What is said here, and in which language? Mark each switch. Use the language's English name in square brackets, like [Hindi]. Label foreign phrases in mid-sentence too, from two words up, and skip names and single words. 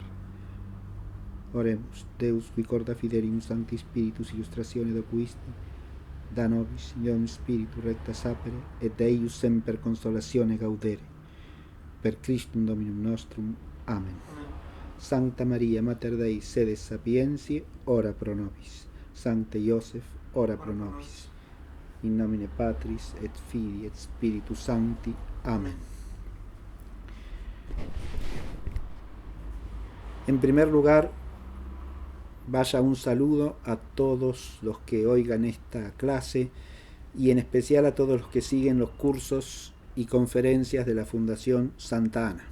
[Latin] Oremus, Deus qui corda fidelium Sancti Spiritus illustratione docuisti, da nobis iom spiritu recta sapere, et eius semper consolatione gaudere. Per Christum Dominum nostrum. Amen. Sancta Maria, Mater Dei, sede sapientiae, ora pro nobis. Sancte Joseph, ora pro nobis. In nomine Patris et Filii et Spiritus Sancti. Amen. [Spanish] En primer lugar, vaya un saludo a todos los que oigan esta clase y en especial a todos los que siguen los cursos y conferencias de la Fundación Santa Ana.